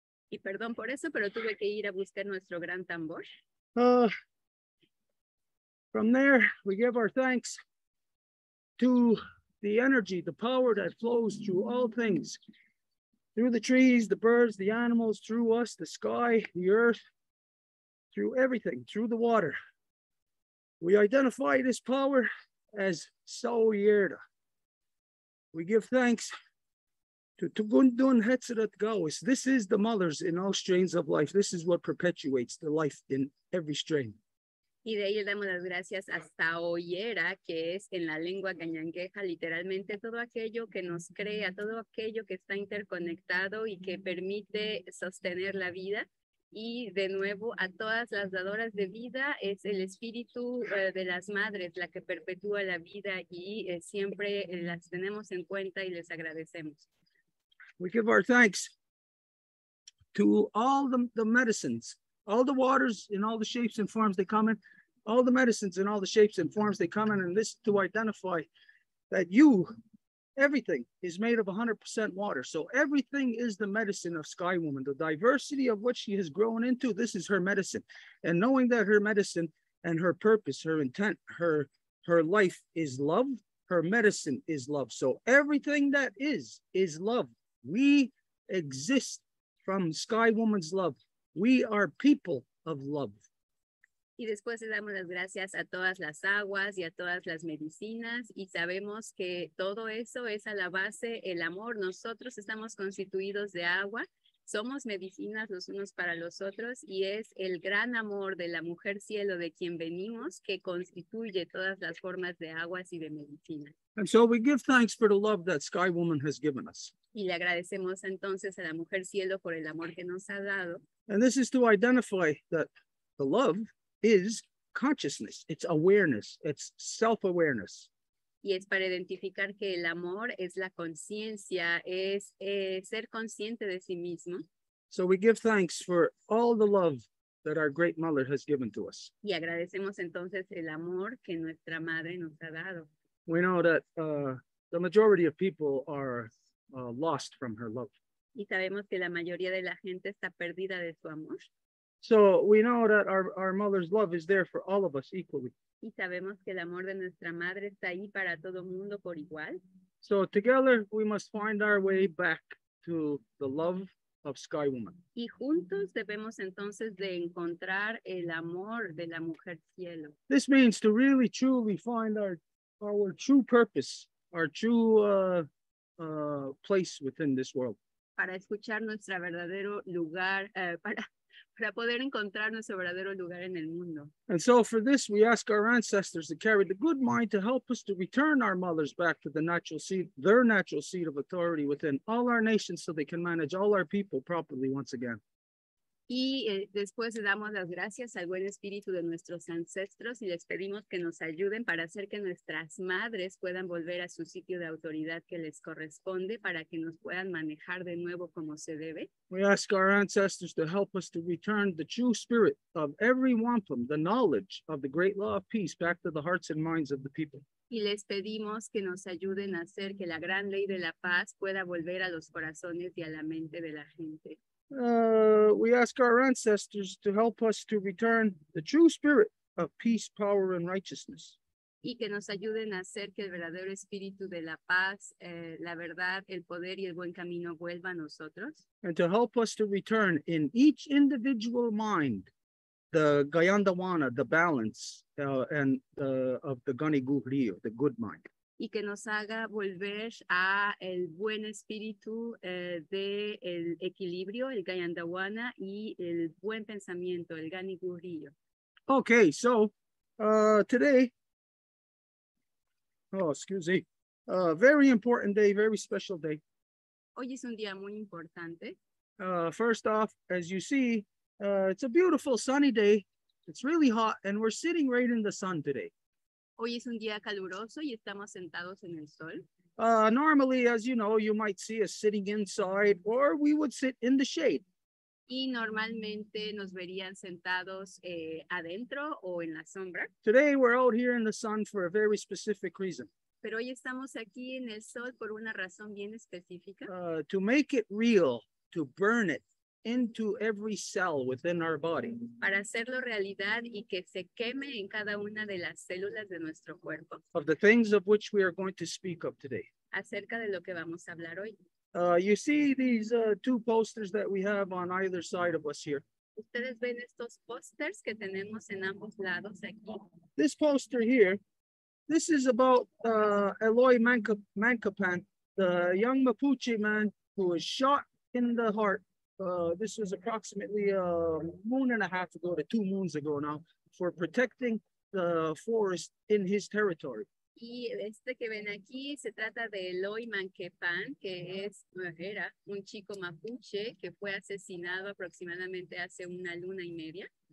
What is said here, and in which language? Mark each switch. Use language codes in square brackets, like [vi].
[es] Y perdón por eso, pero tuve que ir a buscar nuestro gran tambor. [en] From there, we give our thanks to the energy, the power that flows through all things, through the trees, the birds, the animals, through us, the sky, the earth, through everything, through the water. We identify this power as Saoyerda. We give thanks to Tugundun Hetzerat Gawis. This is the mothers in all strains of life. This is what perpetuates the life in every strain. [es] Y de ahí le damos las gracias a Saoyera, que es en la lengua cañangueja, literalmente todo aquello que nos crea, todo aquello que está interconectado y que permite sostener la vida. Y de nuevo, a todas las dadoras de vida, es el espíritu de las madres la que perpetúa la vida y siempre las tenemos en cuenta y les agradecemos. [en] We give our thanks to all the medicines, all the waters in all the shapes and forms they come in, all the medicines in all the shapes and forms they come in, and this to identify that everything is made of 100% water. So everything is the medicine of Sky Woman. The diversity of what she has grown into, this is her medicine. And knowing that her medicine and her purpose, her intent, her life is love, her medicine is love. So everything that is love. We exist from Sky Woman's love. We are people of love. [es] Y después le damos las gracias a todas las aguas y a todas las medicinas y sabemos que todo eso es a la base el amor. Nosotros estamos constituidos de agua, somos medicinas los unos para los otros y es el gran amor de la mujer cielo de quien venimos que constituye todas las formas de aguas y de medicina. [en] And so we give thanks for the love that Sky Woman has given us. [es] Y le agradecemos entonces a la mujer cielo por el amor que nos ha dado. [en] And this is to identify that the love is consciousness, it's awareness, it's self-awareness. [es] Y es para identificar que el amor es la conciencia, es ser consciente de sí mismo. [en] So we give thanks for all the love that our great mother has given to us. [es] Y agradecemos entonces el amor que nuestra madre nos ha dado. [en] We know that the majority of people are lost from her love. [es] Y sabemos que la mayoría de la gente está perdida de su amor. [en] So we know that our mother's love is there for all of us equally. [es] Y sabemos que el amor de nuestra madre está ahí para todo mundo por igual. [en] So together we must find our way back to the love of Sky Woman. [es] Y juntos debemos entonces de encontrar el amor de la mujer cielo. [en] This means to really truly find our true purpose, our true place within this world. [es] Para escuchar nuestro verdadero lugar, para poder encontrar nuestro verdadero lugar en el mundo. [en] And so for this, we ask our ancestors to carry the good mind to help us to return our mothers back to their natural seat of authority within all our nations so they can manage all our people properly once again. [es] Y después le damos las gracias al buen espíritu de nuestros ancestros y les pedimos que nos ayuden para hacer que nuestras madres puedan volver a su sitio de autoridad que les corresponde para que nos puedan manejar de nuevo como se debe. [en] We ask our ancestors to help us to return the true spirit of every wampum, the knowledge of the great law of peace, back to the hearts and minds of the people. [es] Y les pedimos que nos ayuden a hacer que la gran ley de la paz pueda volver a los corazones y a la mente de la gente. [en] We ask our ancestors to help us to return the true spirit of peace, power, and righteousness. [es] Y que nos ayuden a hacer que el verdadero espíritu de la paz, la verdad, el poder y el buen camino vuelva a nosotros. [en] And to help us to return in each individual mind the Gayandawana, the balance, and of the Ganiguriyo, the good mind. [es] Y que nos haga volver a el buen espíritu de el equilibrio, el Gayandawana, y el buen pensamiento, el Ganiguriyo. [en] Okay, so today, excuse me, very important day, very special day. [es] Hoy es un día muy importante. [en] First off, as you see, it's a beautiful sunny day. It's really hot, and we're sitting right in the sun today. [es] Hoy es un día caluroso y estamos sentados en el sol. [en] Normally, as you know, you might see us sitting inside, or we would sit in the shade. [es] Y normalmente nos verían sentados adentro o en la sombra. [en] Today, we're out here in the sun for a very specific reason. [es] Pero hoy estamos aquí en el sol por una razón bien específica. [en] To make it real, to burn it into every cell within our body. [es] Para hacerlo realidad y que se queme en cada una de las células de nuestro cuerpo. [en] Of the things of which we are going to speak of today. [es] Acerca de lo que vamos a hablar hoy. [en] You see these two posters that we have on either side of us here. [es] Ustedes ven estos pósters que tenemos en ambos lados aquí. [en] This poster here, this is about Eloy Mancapan, the young Mapuche man who was shot in the heart. This was approximately a moon and a half ago to 2 moons ago now, for protecting the forest in his territory. [es] Y este que ven aquí se trata de Eloy Manquepan, que era un chico mapuche que fue asesinado aproximadamente hace una luna y media.